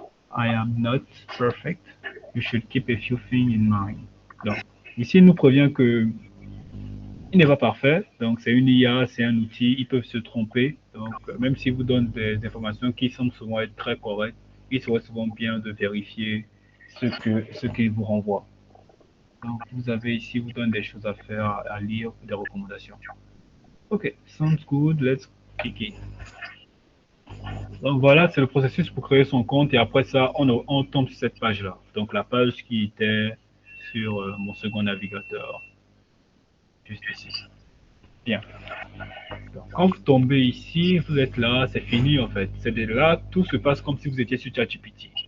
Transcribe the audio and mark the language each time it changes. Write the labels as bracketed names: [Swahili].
[English] I am not perfect. You should keep a few things in mind. [French] Donc, ici, il nous prévient que il n'est pas parfait. Donc, c'est une IA, c'est un outil, ils peuvent se tromper. Donc, même s'ils vous donnent des informations qui semblent souvent être très correctes, il serait souvent bien de vérifier ce qu'ils vous renvoient. Donc, vous avez ici, vous donne des choses à faire, à lire, des recommandations. [English] Ok, sounds good, let's kick it. [French] Donc voilà, c'est le processus pour créer son compte et après ça, on tombe sur cette page-là. Donc la page qui était sur mon second navigateur, juste ici. Bien. Donc, quand vous tombez ici, vous êtes là, c'est fini en fait. C'est de là, tout se passe comme si vous étiez sur ChatGPT.